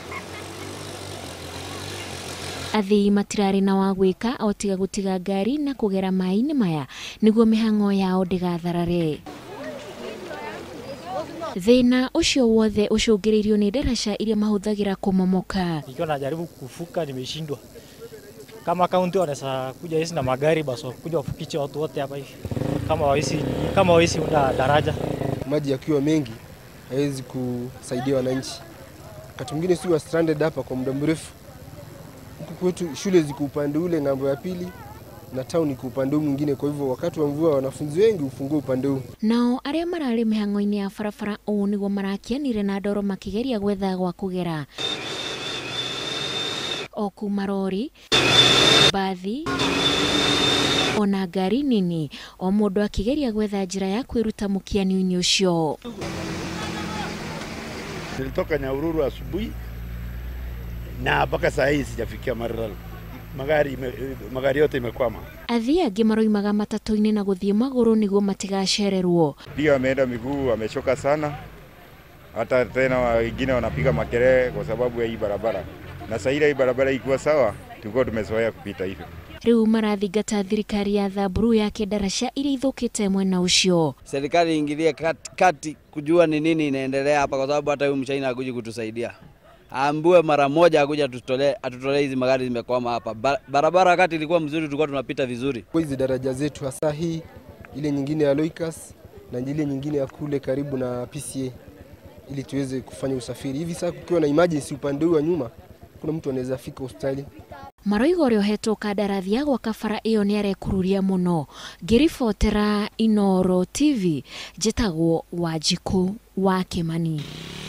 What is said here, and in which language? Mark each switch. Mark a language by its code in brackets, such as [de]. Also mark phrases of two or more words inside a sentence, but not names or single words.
[ki] Athii matirari na wa gwika o tiga gutiga ngari na kugera mai-ini maya niguo mihango yao ndigatharare. Thina ucio wothe ucungiriirio ni ndaraca iria mahuthagira kumomoka. [sw] Nikiwa najaribu kuvuka nimeshindwa. Kama kaunti wanaweza kuja hizi na magari basi kuja wafikishe watu wote hapa hivi. Kama wahisi una daraja. Maji yakiwa mengi haiwezi kusaidia wananchi. Wakati mwingine si wa stranded hapa kwa muda mrefu. Huku kwetu shule ziko upande ule ng'ambo ya pili na town iko upande mwingine, kwa hivyo wakati wa mvua wanafunzi wengi hufungua upande huu. [ki] Nao aria marari mihango-ini ya barabara o niguo marakianire na ndoro makigeria gwetha gwa kugera. O kuma rori, bathi, ona ngari nini, o mundu akigeria gwetha njira ya kwiruta mukiani-ini ucio. [sw] Nilitoka Inooro asubuhi na mpaka saa hii sijafikia Maralal. Magari yote imekwama. [ki] Athii angi maroimaga matatu-ini na guthie maguru niguo matigacererwo. [sw] Pia wameenda miguu, wamechoka sana. Hata tena wengine wanapiga makelele kwa sababu ya hii barabara. Na sasa hii barabara ikiwa sawa, tulikuwa tumezoea kupita hivyo. [ki] Riu marathingata thirikari ya Mbura yake ndaraca iria ithukite mwena ucio. [sw] Serikali ingilie kati kujua ni nini inaendelea hapa, kwa sababu hata huyu mchaina hakuji kutusaidia. Ambue mara moja akuja atutolee hizi magari zimekwama hapa. Barabara wakati ilikuwa mzuri tulikuwa tunapita vizuri. Kwa hizi daraja zetu hasa hii, ile nyingine ya Loikas na ile nyingine ya kule karibu na PCA, ili tuweze kufanya usafiri. Hivi sasa kukiwa na emergency upande wa nyuma, kuna mtu anaweza fika hospitali. [ki] Maroigo riohetwo kandarathi ya gwaka bara iyo ni arekururia muno. Ngiribotera Inooro TV, njitagwo Wanjiku wa Kimani.